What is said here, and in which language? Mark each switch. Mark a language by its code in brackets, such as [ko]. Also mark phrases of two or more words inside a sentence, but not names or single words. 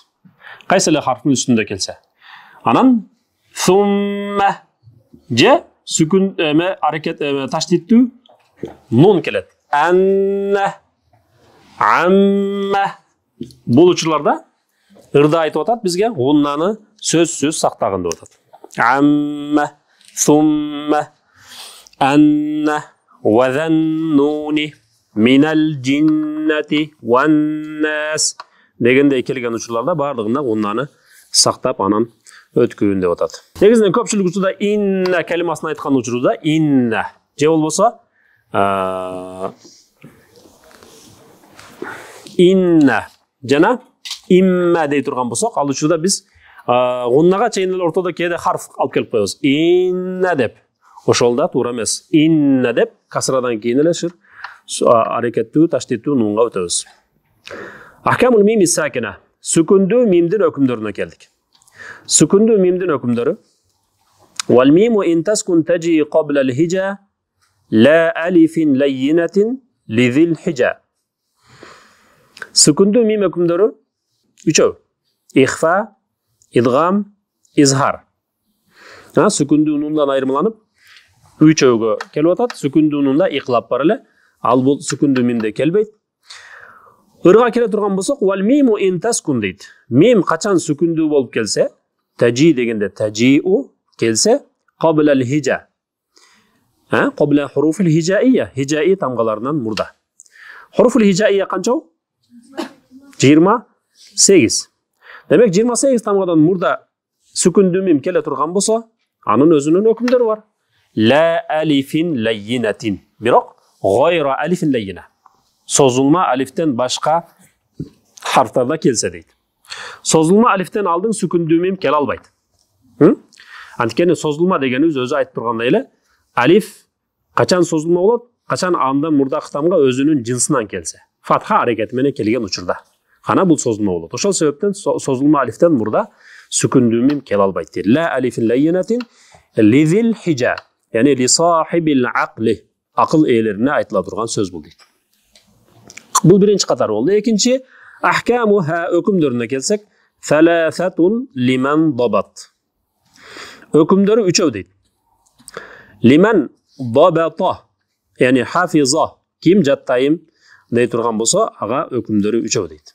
[ky] Кайсы эле харфтын үстүндө келсе. Анан сумма же сүкүн аракет таштиттүү нун келет. [ar] أنّا أمّا [ky] бул учурларда ырда айтып атат бизге гуннаны сөзсүз сактагын деп атат. [ar] أمّا، ثمّ، أنّا، وإنّني، من الجنّة, [ky] ваннас дегендей келген учурларда бардыгында гуннаны сактап анан өткүн деп атат. Негизинен көпчүлүк учурда инна калимасын айткан учурда инна же болбосо инна жана имма дей турган болсок, ал учурда биз гуннага чейин эле ортодо кээде харф алып келип коебуз. Инна деп. Ошол да туура эмес. Инна деп касрадан кийин эле аракеттүү таштиттүү нунга өтөбүз. [ar] أحكام الميم الساكنة. [ky] Сүкүндүү мимдин өкүмдөрүнө келдик. Сүкүндүү мимдин өкүмдөрү. [ar] والميم إن تسكن تجي قبل الهجا لا ألف لينة لذي الحجا. [ky] Сүкүндүү мим өкүмдөрү үчөө. Ихфа, идгам, изхар. Сүкүндүү нундан айырмаланып үчөөгө келип атат. Сүкүндүү нунда иклап бар эле. Ал бул сүкүндүү мимде келбейт. Ырга келе турган болсок, [ar] والميم إن تسكن [ky] дейт. Мим качан сүкүндүү болуп келсе, таджи дегенде таджиу келсе, [ar] قبل الهجا. قبل حروف الهجائية. [ky] Hijai тамгаларынан мурда. [ar] حروف الهجائية [ky] канча? 28. Демек 28 тамгадан мурда сүкүндүү мим келе турган болсо, анын өзүнүн өкүмдөрү бар. [ar] لا ألف لينة. [ky] Бирок [ar] غير ألف لينة. [ky] Созулма алифтен башка харфтарда келсе дейт. Созулма алифтен алдын сүкүндүү мим келе албайт. Анткени созулма дегенибиз өзү айтып тургандай эле, алиф качан созулма болот? Качан андан мурдакы тамга өзүнүн жинсинен келсе. Фатха аракети менен келген учурда. Хана бул созулма болот. Ошол себептен созулма алифтен мурда сүкүндүү мим келе албайт. [ar] لا ألف لينة لذي الحجا. يعني لصاحب العقل. [ky] Акыл ээлерине айтыла турган сөз бул дейт. Бул биринчи катар болду. Экинчи ахкамуха өкүмдөрүнө келсек, [ar] ثلاثة لمن ضبط. [ky] Өкүмдөрү үчөө дейт. [ar] لمن ضبطه، يعني حافظا, [ky] ким жаттайым дей турган болсо, ага өкүмдөрү үчөө дейт.